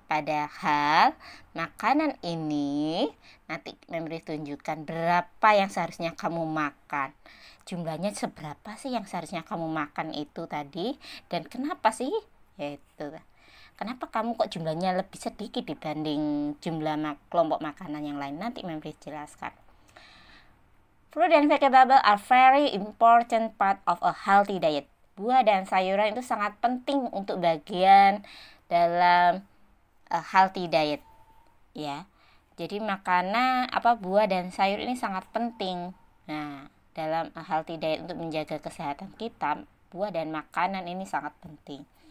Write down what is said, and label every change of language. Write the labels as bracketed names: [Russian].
[Indonesian] Padahal makanan ini nanti memberi tunjukkan berapa yang seharusnya kamu makan. Jumlahnya seberapa sih yang seharusnya kamu makan itu tadi, dan kenapa sih? Yaitu kenapa kamu kok jumlahnya lebih sedikit dibanding jumlah kelompok makanan yang lain? Nanti memberi jelaskan. [English] Fruit and vegetable are very important part of a healthy diet. [Indonesian] Buah dan sayuran itu sangat penting untuk bagian dalam healthy diet, ya. Jadi makanan buah dan sayur ini sangat penting. Nah, dalam healthy diet untuk menjaga kesehatan kita, buah dan makanan ini sangat penting.